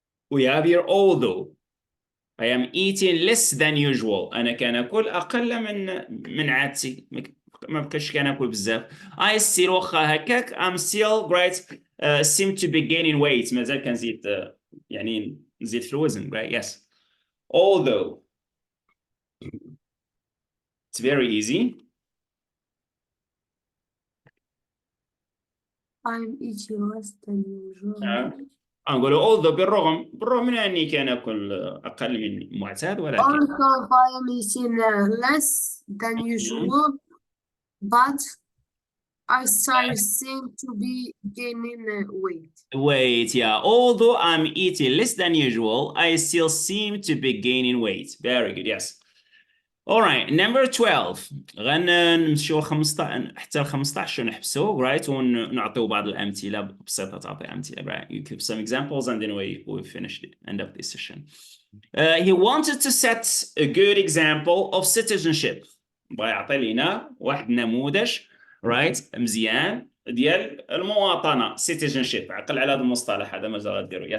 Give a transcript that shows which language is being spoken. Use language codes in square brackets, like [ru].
[en] We have here although. I am eating less than usual. [ar] أنا كناكل أقل من عادتي. ما بقيتش كناكل بزاف. [en] I still [ar] واخا هكاك [en] I'm still great seem to be gaining weight. [ar] مازال كنزيد يعني نزيد في الوزن, [en] right? Yes. Although. It's very easy. I'm eating less than usual. [ar] نقول [en] although [ar] بالرغم من أني كان أكل أقل من المعتاد ولكن. [en] Also, I am eating less than usual, but I still seem to be gaining weight. Weight, yeah. Although I'm eating less than usual, I still seem to be gaining weight. Very good, yes. All right, number 12. [ar] غنمشيو 15 حتى ل 15 ونحبسو, [en] right, [ar] ونعطيو بعض الأمثلة بسيطة. تعطي أمثلة, right? [en] You give some examples and then we finish the end of this session. He wanted to set a good example of citizenship. [ar] بغا يعطي لينا واحد نموذج, [en] right, [ar] مزيان ديال المواطنة, citizenship. عقل على هذا المصطلح هذا مازال غديرو.